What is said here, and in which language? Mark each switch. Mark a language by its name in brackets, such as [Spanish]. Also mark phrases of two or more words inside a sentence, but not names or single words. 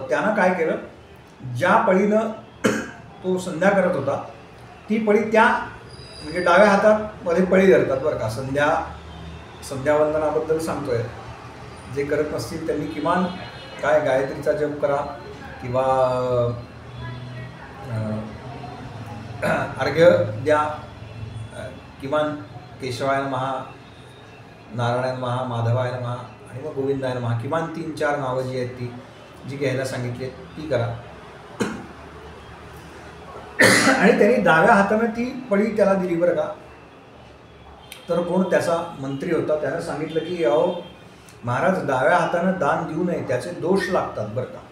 [Marathi] त्यानं काय केलं, ज्या पळीनं तो संध्या करत होता ती पळी त्या म्हणजे डाव्या हातात मध्ये पळी धरतात बरं का. संध्यावंदनाबद्दल सांगतोय. जे करत नसतील त्यांनी किमान काय गायत्रीचा जप करा किंवा अर्घ्य द्या. [Sanskrit] किमान केशवाय नमः, नारायणाय नमः, माधवाय नमः [Marathi] आणि मग [Sanskrit] गोविंदाय नमः, [Marathi] किमान 3-4 नावं जी आहेत ती जी घ्यायला सांगितली ती करा. आणि त्यांनी डाव्या हाताने ती पळी त्याला दिली बरं का. तर कोण त्याचा मंत्री होता, त्यानं सांगितलं की अहो महाराज, डाव्या हातानं दान देऊ नये, त्याचे दोष लागतात बरं का.